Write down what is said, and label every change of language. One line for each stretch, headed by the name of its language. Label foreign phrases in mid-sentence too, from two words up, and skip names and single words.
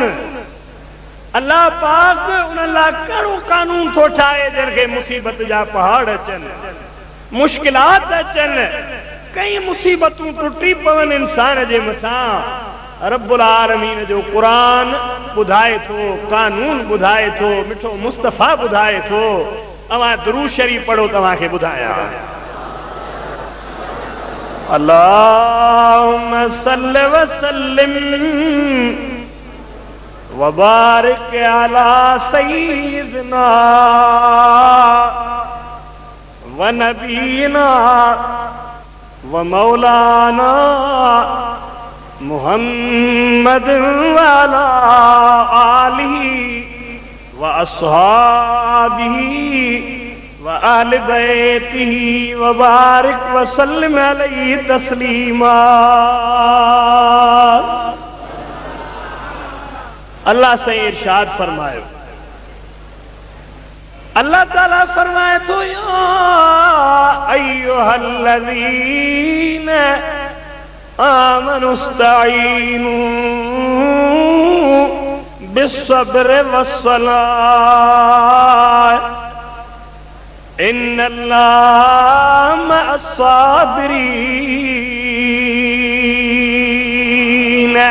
Sindhi: अल्लाह पाक उन्हनि लाइ कहिड़ो कानून थो ठाहे जंहिंखे मुसीबत जा पहाड़ अचनि, मुश्किलात अचनि, कई मुसीबतूं टुटी पवनि इंसान जे मथां। रब्बुल आलमीन जो क़ुरान ॿुधाए थो, कानून ॿुधाए थो, मिठो मुस्तफ़ा ॿुधाए थो। अवां दुरूद शरीफ़ पढ़ो, तव्हांखे ॿुधायां।
Arabic: اللهم صل وسلم وبارك على سيدنا ونبينا ومولانا محمد وعلى آله وأصحابه وأهل بيته وبارك وسلم عليه تسليما.
Sindhi: अल्लाह से इरशाद फरमायो, अल्लाह ताला फरमाए तो
Arabic: يا أيها الذين آمنوا استعينوا بالصبر والصلاة إن الله مع الصابرين.